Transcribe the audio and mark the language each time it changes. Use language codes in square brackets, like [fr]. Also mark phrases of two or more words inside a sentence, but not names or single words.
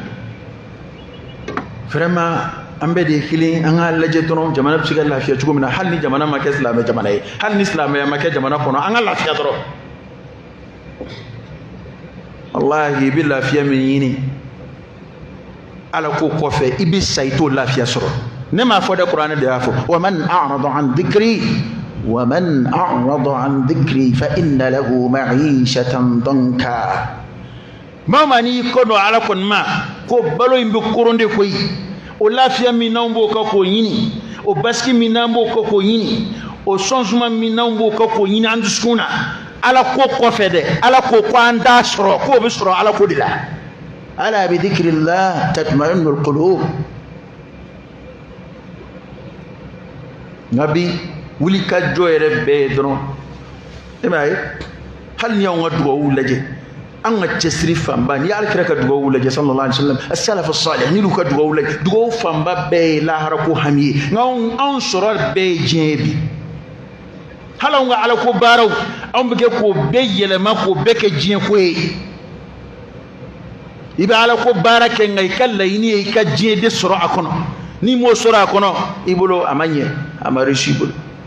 [bm] vraiment an bɛɛ de ye kelen an ka lajɛ dɔrɔn jamana bɛ se ka lafiya cogo min na hali ni jamana ma kɛ silamɛ jamana ye hali ni silamɛya ma kɛ jamana kɔnɔ an ka lafiya dɔrɔn wallahi i bɛ lafiya min ɲini ala ko kɔfɛ i bɛ sa i t'o lafiya sɔrɔ ne m'a fɔ dɛ kuranɛ de y'a fɔ [ar] ومن أعرض عن ذكري فإن له معيشة ضنكا [bm] maa maa n'i kɔ dɔn ala kɔni ma ko balo in bɛ koron de koyi o lafiya min n'anw b'o kɛ k'o ɲini o basigi min n'an b'o kɛ k'o ɲini o sɔnsuma min n'anw b'o kɛ k'o ɲini an dusukun na ala ko kɔfɛ dɛ ala ko ko an t'a sɔrɔ k'o bɛ sɔrɔ ala ko de la [ar] ألا بذكر الله تطمئن القلوب [bm] nka bi wuli ka jɔ yɛrɛ bɛɛ ye dɔrɔn e m'a ye hali ni y'anw ka dugawu lajɛ an ka cɛsiri fanba ni ala kira ka dugawu lajɛ [ar] صلى الله عليه وسلم السلف الصالح [bm] ni ka dugawu lajɛ dugawu fanba bɛɛ ye lahara ko hami ye nka anw sɔrɔ bɛɛ ye diɲɛ bi hali anw ka ala ko baaraw anw bɛ kɛ k'o bɛɛ yɛlɛma k'o bɛɛ kɛ diɲɛ ko ye i bɛ ala ko baara kɛ nka i ka laɲini ye i ka diɲɛ de sɔrɔ a kɔnɔ n'i m'o sɔrɔ a kɔnɔ i bolo a ma ɲɛ a ma réussi i bolo